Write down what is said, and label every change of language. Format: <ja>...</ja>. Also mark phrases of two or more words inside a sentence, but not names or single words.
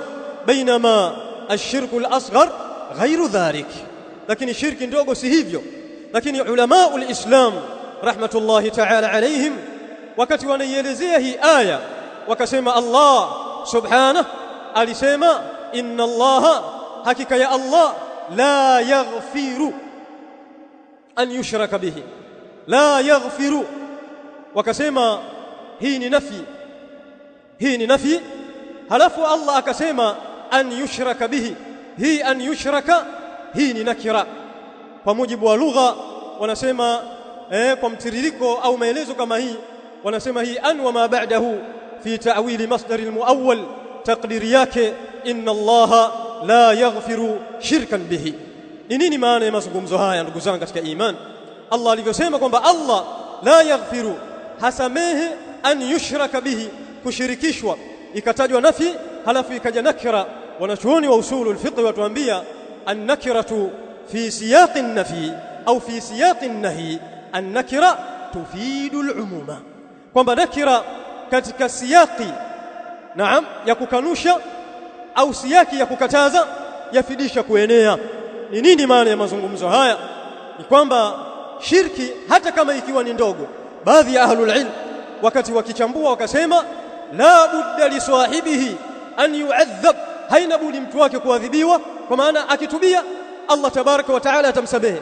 <ar>بينما الشرك الأصغر غير ذلك,</ar> <sw>lakini shirki ndogo si hivyo. Lakini</sw> <ar>علماء الإسلام رحمة الله تعالى عليهم</ar> <sw>wakati wanaielezea hii aya wakasema</sw> <ar>الله سبحانه</ar> <sw>alisema</sw> <ar>إن الله,</ar> <sw>hakika ya Allah,</sw> <ar>لا يغفر أن يشرك به, لا يغفر.</ar> <sw>Wakasema hii ni nafi, hii ni nafi, halafu Allah akasema</sw> <ar>أن يشرك به,</ar> <sw>hii</sw> <ar>أن يشرك</ar> <sw>hii ni nakira. Kwa mujibu wa lugha wanasema kwa mtiririko au maelezo kama hii, wanasema hii</sw> <ar>أن وما بعده في تأويل مصدر المؤول,</ar> <sw>taqdiri yake</sw> <ar>إن الله لا يغفر شركا به.</ar> <sw>Ni nini maana ya mazungumzo haya ndugu zangu katika iman? Allah alivyosema kwamba Allah</sw> <ar>لا يغفر,</ar> <sw>hasamehe,</sw> <ar>أن يشرك به,</ar> <sw>kushirikishwa, ikatajwa nafi halafu ikaja nakira, wanachuoni wa</sw> <ar>أصول الفقه</ar> <sw>watuambia</sw> <ar>النكرة في سياق النفي أو في سياق النهي النكرة تفيد العموم,</ar> <sw>kwamba nakira katika siyaqi naam ya kukanusha au siyaki ya kukataza yafidisha kuenea. Ni nini maana ya mazungumzo haya? Ni kwamba shirki hata kama ikiwa ni ndogo, baadhi ya</sw> <ar>أهل العلم</ar> <sw>wakati wakichambua wakasema</sw> <ar>لا بد ل صاحبه أن يعذب,</ar> <sw>haina budi mtu wake kuadhibiwa, kwa maana akitubia Allah</sw> <ar>تبارك وتعالى</ar> <sw>atamsamehe.</sw>